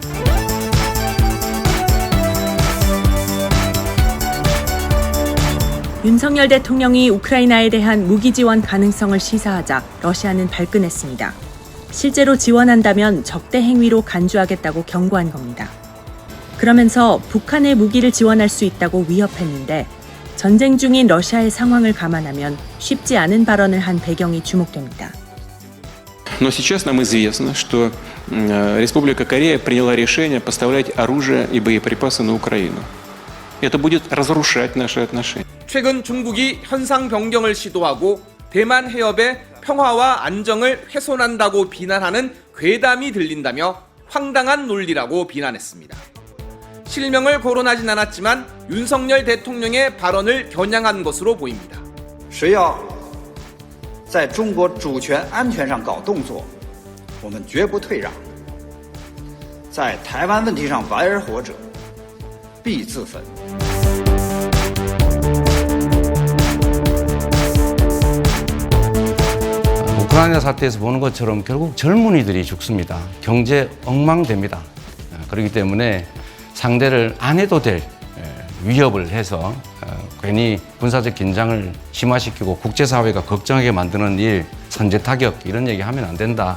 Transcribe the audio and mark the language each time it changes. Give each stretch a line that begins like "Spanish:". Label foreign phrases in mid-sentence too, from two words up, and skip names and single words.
Korean: 윤석열 대통령이 우크라이나에 대한 무기 지원 가능성을 시사하자 러시아는 발끈했습니다. 실제로 지원한다면 적대 행위로 간주하겠다고 경고한 겁니다. 그러면서 북한에 무기를 지원할 수 있다고 위협했는데 전쟁 중인 러시아의 상황을 감안하면 쉽지 않은 발언을 한 배경이 주목됩니다.
Russian: Но сейчас нам известно, что Республика Корея приняла решение поставлять оружие и боеприпасы на Украину. Это будет разрушать наши отношения.
Korean: 최근 중국이 현상 변경을 시도하고 대만 해협의 평화와 안정을 훼손한다고 비난하는 괴담이 들린다며 황당한 논리라고 비난했습니다. 실명을 거론하진 않았지만 윤석열 대통령의 발언을 겨냥한 것으로 보입니다.
Chinese: 谁要在中国主权安全上搞动作，我们绝不退让。在台湾问题上玩而活者，必自焚。
Korean: 우크라이나 사태에서 보는 것처럼 결국 젊은이들이 죽습니다. 경제 엉망됩니다. 그렇기 때문에 상대를 안 해도 될 위협을 해서 괜히 군사적 긴장을 심화시키고 국제사회가 걱정하게 만드는 일, 선제타격 이런 얘기 하면 안 된다.